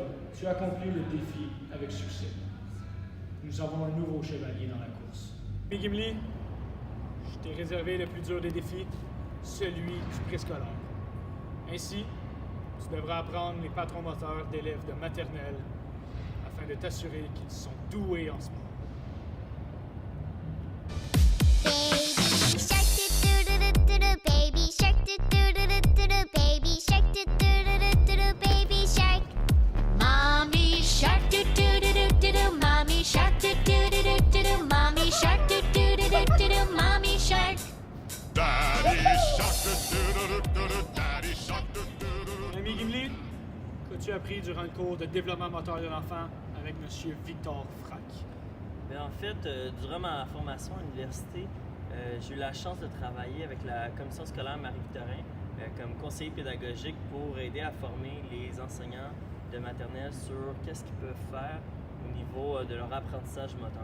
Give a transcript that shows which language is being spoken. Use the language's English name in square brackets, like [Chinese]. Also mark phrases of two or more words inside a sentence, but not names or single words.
[French] Tu as accompli le défi avec succès. Nous avons un nouveau chevalier dans la course. Puis Gimli, je t'ai réservé le plus dur des défis, celui du préscolaire. Ainsi, tu devras apprendre les patrons moteurs d'élèves de maternelle afin de t'assurer qu'ils sont doués en sport. [English] Baby shark do-do-do-do-do, baby shark do-do-do-do-do, baby shark. Mommy shark do-do-do-do-do, mommy shark do-do-do-do-do, mommy shark do-do-do-do-do, mommy shark. Daddy shark, daddy shark, [French] Ami Gimli, qu'as-tu appris durant le cours de développement moteur de l'enfant avec M. Victor Frac? Mais en fait, durant ma formation à l'université, j'ai eu la chance de travailler avec la commission scolaire Marie-Victorin comme conseiller pédagogique pour aider à former les enseignants de maternelle sur qu'est-ce qu'ils peuvent faire au niveau de leur apprentissage moteur.